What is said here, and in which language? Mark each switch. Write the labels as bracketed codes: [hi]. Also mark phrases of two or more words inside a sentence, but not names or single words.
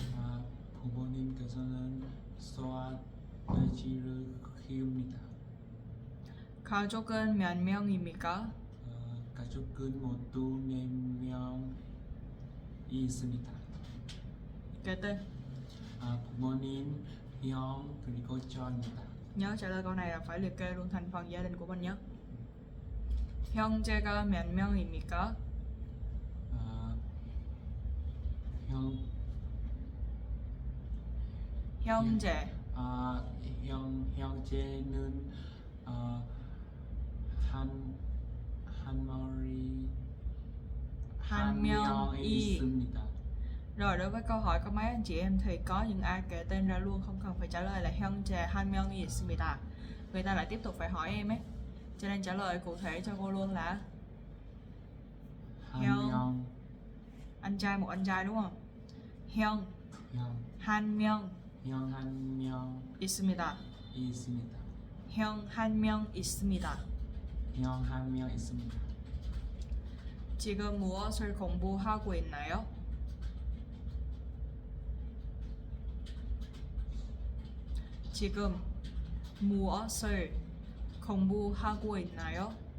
[ko] 부모님께서는 소아돼지를 키웁니다. 가족은 몇 명입니까? 가족은 모두 4명이 있습니다. [vi] Kế [ko] 부모님, 형, 그리고 저입니다. [vi] nhớ trả lời câu này là phải liệt kê luôn thành phần gia đình của mình nhé. [ko] 형제가 몇 명입니까? 형제 형제는 한 명이 있습니다. [vi] Rồi đối với câu hỏi có mấy anh chị em thì có những ai kể tên ra luôn, không cần phải trả lời là [ko] 형제 한 명이 있습니다. [vi] Người ta lại tiếp tục phải hỏi em ấy, cho nên trả lời cụ thể cho cô luôn là [ko] 한 형. 명, [vi] anh trai, một anh trai đúng không? [ko] 형 한 명 형 한 명 있습니다. 있습니다. 형 한 명 있습니다. 형 한 명 있습니다. 지금 무엇을 공부하고 있나요? 지금 무엇을 공부하고 있나요?